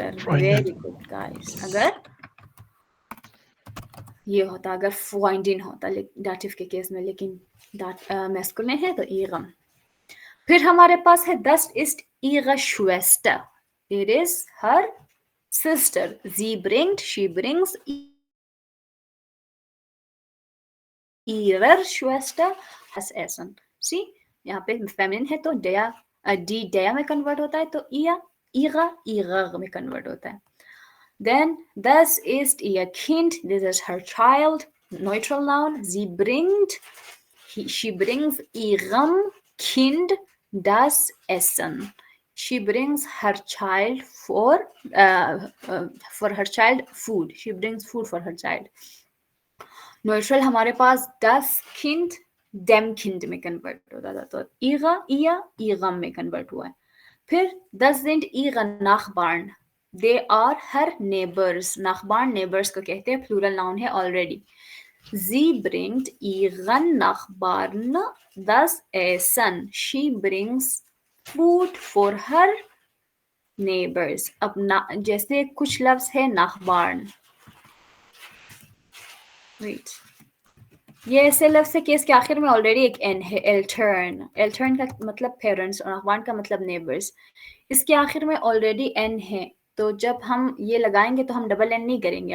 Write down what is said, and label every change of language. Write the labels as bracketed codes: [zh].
[en] Very good guys. [hi] अगर ये होता, अगर फुगाइंडिन होता दाटिव के केस में, लेकिन मैस्कुलिन है तो ईगम। फिर हमारे पास है [de] दस इस्ट ihre Schwester, [en] it is her sister। [de] sie bringt, [en] she brings [de] ihrer Schwester das Essen। [hi] सी यहाँ पे फेमिनिन है तो डेया, डी डेया में कन्वर्ट होता है तो इया ihrer, ihrer में कन्वर्ट होता है। [en] Then [de] das ist ihr Kind, [en] this is her child, neutral noun। [de] sie bringt, [en] she brings [de] ihrem Kind das Essen। [en] she brings her child for her child food। she brings food for her child। [hi] neutral हमारे पास [de] das Kind dem Kind [hi] में convert होता था तो ihre, ihr, ihrem में convert हुआ है। फिर [de] das sind ihre Nachbarn, [en] they are her neighbours, [hi] नाखबान neighbours को कहते हैं, प्लूरल नाउन है already. [de] Sie bringt ihren Nachbarn das Essen. [en] She brings food for her neighbors. [hi] अब जैसे कुछ लफ्ज है नाखबान. [en] Wait. [hi] ये ऐसे लफ्ज है कि इसके आखिर में ऑलरेडी एक एन है. एल्टर्न. एल्टर्न का मतलब पेरेंट्स और नाखबान का मतलब नेबर्स. इसके आखिर में ऑलरेडी एन है, तो जब हम ये लगाएंगे तो हम डबल एन नहीं करेंगे.